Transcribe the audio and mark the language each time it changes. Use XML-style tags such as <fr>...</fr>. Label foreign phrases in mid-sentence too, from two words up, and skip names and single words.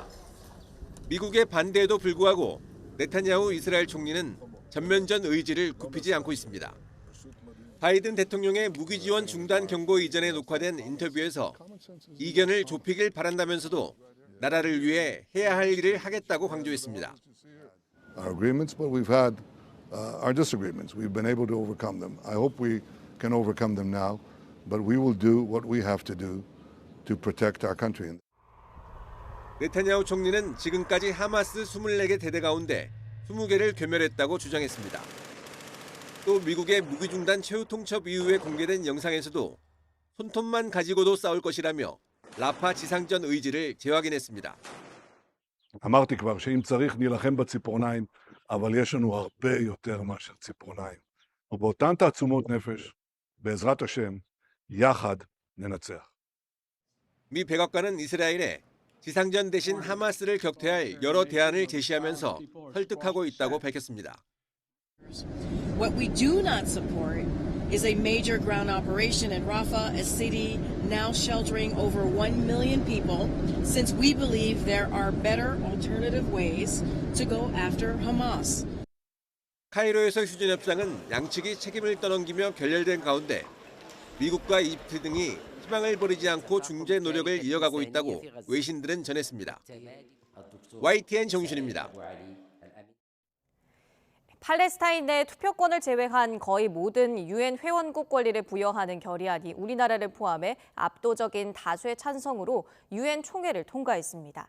<ko>미국의 반대에도 불구하고 네타냐후 이스라엘 총리는 전면전 의지를 굽히지 않고 있습니다. 바이든 대통령의 무기 지원 중단 경고 이전에 녹화된 인터뷰에서 이견을 좁히길 바란다면서도 나라를 위해 해야 할 일을 하겠다고 강조했습니다.</ko> <en>Our agreements, but we've had our disagreements. We've been able to overcome them. I hope we can overcome them now, but we will do what we have to do to protect our country.</en> <ko>네타냐후 총리는 지금까지 하마스 24개 대대 가운데 20개를 괴멸했다고 주장했습니다. 또 미국의 무기중단 최후 통첩 이후에 공개된 영상에서도 손톱만 가지고도 싸울 것이라며 라파 지상전 의지를 재확인했습니다.</ko> <he>אמרתי כבר שאם צריך נילחם בציפורניים, אבל יש לנו הרבה יותר מאשר ציפורניים. ובאותן תעצומות נפש, בעזרת השם, יחד ננצח.</he> <ko>미 백악관은 이스라엘에 지상전 대신 하마스를 격퇴할 여러 대안을 제시하면서 설득하고 있다고 밝혔습니다.</ko> <en>What we do not support is a major ground operation in Rafah, a city now sheltering over 1 million people, since we believe there are better alternative ways to go after Hamas.</en> <ko>카이로에서 휴전 협상은 양측이 책임을 떠넘기며 결렬된 가운데 미국과 이집트 등이 희망을 버리지 않고 중재 노력을 이어가고 있다고 외신들은 전했습니다. YTN 정준입니다. 팔레스타인 내 투표권을 제외한 거의 모든 유엔 회원국 권리를 부여하는 결의안이 우리나라를 포함해 압도적인 다수의 찬성으로 유엔 총회를 통과했습니다.</ko>